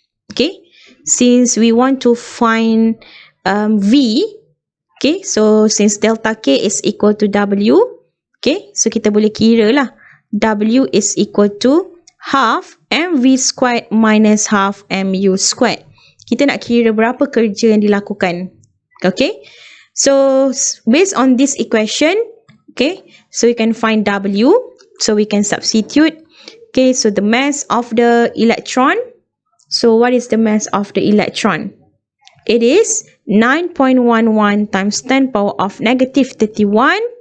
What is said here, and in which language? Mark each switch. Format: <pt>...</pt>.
<en>Okay, since we want to find V, okay, so since delta K is equal to W, okay, so</en> <ms>kita boleh kira lah.</ms> <en>W is equal to half mv squared minus half mu squared.</en> <ms>Kita nak kira berapa kerja yang dilakukan.</ms> <en>Okay, so based on this equation, okay, so we can find W, so we can substitute. Okay, so the mass of the electron. So what is the mass of the electron? It is 9.11 times 10 power of negative 31.</en>